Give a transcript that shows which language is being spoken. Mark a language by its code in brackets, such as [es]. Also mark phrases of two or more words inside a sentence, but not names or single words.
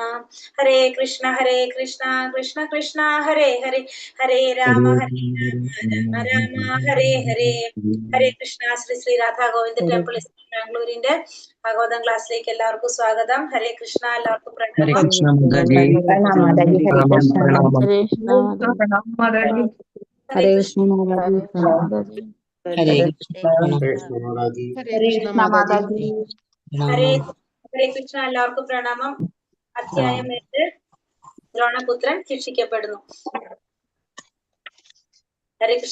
[sa] ഹരേ കൃഷ്ണ കൃഷ്ണ കൃഷ്ണ ഹരേ ഹരേ, ഹരേ രാമ രാമ രാമ ഹരേ ഹരേ. [ml] ഹരേ കൃഷ്ണ. ശ്രീ ശ്രീ രാധാ ഗോവിന്ദ ടെമ്പിൾ ബാംഗ്ലൂരിന്റെ ഭാഗവതം ക്ലാസ്സിലേക്ക് എല്ലാവർക്കും സ്വാഗതം. ഹരേ കൃഷ്ണ. എല്ലാവർക്കും ഹരേ പ്രണാമം. കൃഷ്ണ മാതാജി. പ്രണാം മാതാജി. ഹരേ പ്രണാമം കൃഷ്ണ. പ്രണാമം. Hare Krishna ഹരേ ഹരേ കൃഷ്ണ. കൃഷ്ണ മാതാജി. ഹരേ കൃഷ്ണ പ്രണാമം. ഹരേ കൃഷ്ണ മാതാജി. ഹരേ പ്രണാമം. ഹരേ കൃഷ്ണ. എല്ലാവർക്കും പ്രണാമം. അധ്യായം 8, ദ്രോണപുത്രൻ ശിക്ഷിക്കപ്പെടുന്നു. ഹരേ കൃഷ്ണ.